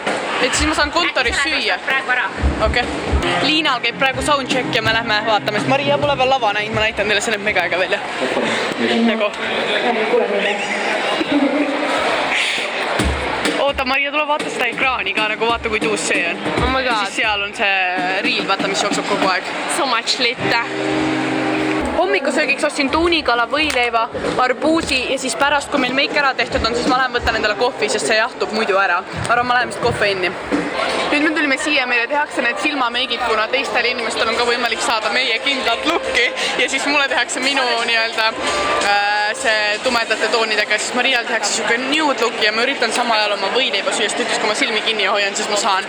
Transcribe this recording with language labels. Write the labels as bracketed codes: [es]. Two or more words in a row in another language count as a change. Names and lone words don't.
[et] Et siis ma saan kontoris süüa. Praegu ära. Okei. Liinal käib praegu soundcheck ja me lähme vaatame, sest Maria pole veel lava näinud, ma näitan teile, see näeb mega aega välja. Nagu. Oota, Maria, tule vaata seda ekraani ka, nagu vaata, kui tuus see on. [en] Oh my god. [et] Siis seal on see riil, vaata, mis jookseb kogu aeg. [en] So much lit. [et] Hommikusöögiks ostsin tuunikala, võileiva, arbuusi ja siis pärast, kui meil meik ära tehtud on, siis ma lähen võtan endale kohvi, sest see jahtub muidu ära. Arvan, ma lähen vist kohveini. Nüüd me tulime siia, meile tehakse need silmameigid, kuna teistel inimestel on ka võimalik saada meie kindlat lukki ja siis mulle tehakse minu nii-öelda see tumedate toonidega, siis Marial tehakse siuke [en] nude look [et] ja ma üritan samal ajal oma võileiva süüa, sest ütles, kui ma silmi kinni hoian, siis ma saan.